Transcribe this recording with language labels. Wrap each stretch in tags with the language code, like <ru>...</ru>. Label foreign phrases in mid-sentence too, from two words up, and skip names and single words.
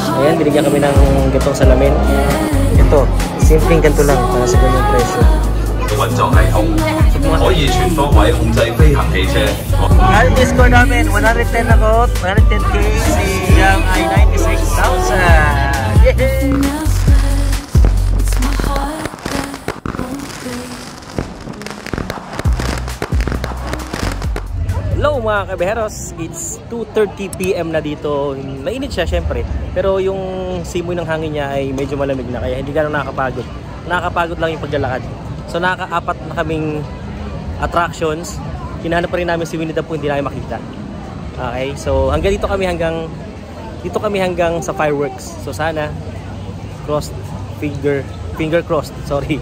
<tl>Ayan, binigyan kami ng gatong salamin. Ito, simpleng ganito lang para sa ganyang presyo.</tl> <zh>運作系統，可以全方位控制飛行汽車。</zh> <tl>Quality score namin, 110 ako, 110k siyang ay 96,000. Yay! Hello mga kabeheros,</tl> <en>it's 2:30 PM</en> <tl>na dito. Mainit siya syempre, pero yung simoy ng hangin niya ay medyo malamig na kaya hindi gano'n nakakapagod. Nakakapagod lang yung paglalakad. So nakaka-apat na kaming attractions. Hinahanap pa rin namin si Winnie the Pooh, hindi namin makita. Okay, so hanggang dito kami hanggang sa fireworks. So sana</tl> <en>finger crossed,</en> <tl>sorry.</tl>